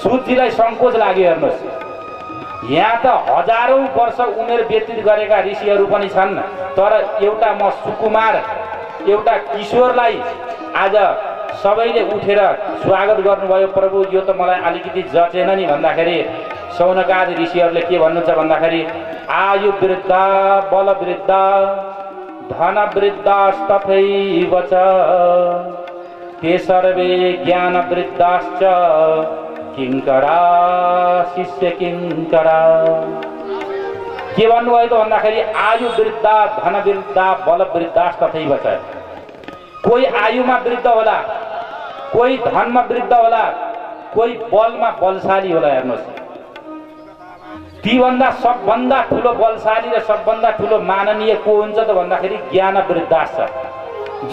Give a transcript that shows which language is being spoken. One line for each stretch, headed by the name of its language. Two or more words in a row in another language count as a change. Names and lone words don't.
Nepali: सूतजीलाई सङ्कोच लाग्यो। हेर्नुहोस्, यहाँ त हजारौं वर्ष उमेर व्यतीत गरेका ऋषिहरू पनि छन् तर एउटा म सुकुमार एउटा किशोरलाई आज सबैले उठेर स्वागत गर्नुभयो। प्रभु यो त मलाई अलिकति जचेन नि भन्दाखेरि शौनकादि ऋषिहरूले के भन्नुहुन्छ भन्दाखेरि
Sanskrit: आयु वृद्ध बल वृद्ध धन वृद्धास्तथैव च ते सर्वे ज्ञान वृद्धाश्च किङ्करा शिष्य किङ्करा।
Nepali: के भन्नुभयो त भन्दाखेरि
Sanskrit: आयु वृद्ध धन वृद्ध बल वृद्धास्तथैव च।
Nepali: कोही आयुमा वृद्ध होला, कोही धनमा वृद्ध होला, कोही बलमा बलशाली होला। हेर्नुहोस्, तीभन्दा सबभन्दा ठुलो बलशाली र सबभन्दा ठुलो माननीय को हुन्छ त भन्दाखेरि
Sanskrit: ज्ञान वृद्धाश
Nepali: छ।